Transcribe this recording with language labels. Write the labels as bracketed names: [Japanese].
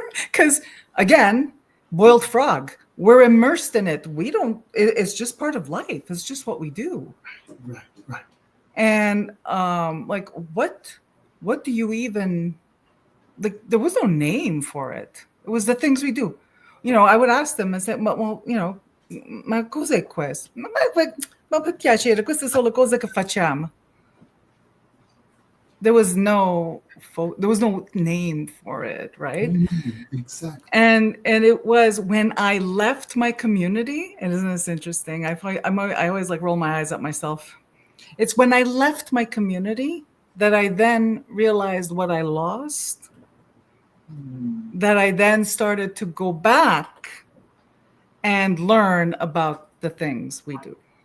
[English] Because again, boiled frog, we're immersed in it. It's just part of life. It's just what we do. Right. And like what do you even, like, there was no name for it. It was the things we do. I would ask them and say, well, [Italian] ma cosa è questo? Ma per piacere, queste sono le cose che facciamo. [English] There was no name for it, right? Exactly. And it was when I left my community, and isn't this interesting? I always like roll my eyes at myself. It's when I left my community that I then realized what I lost, that I then started to go back and learn about the things we do.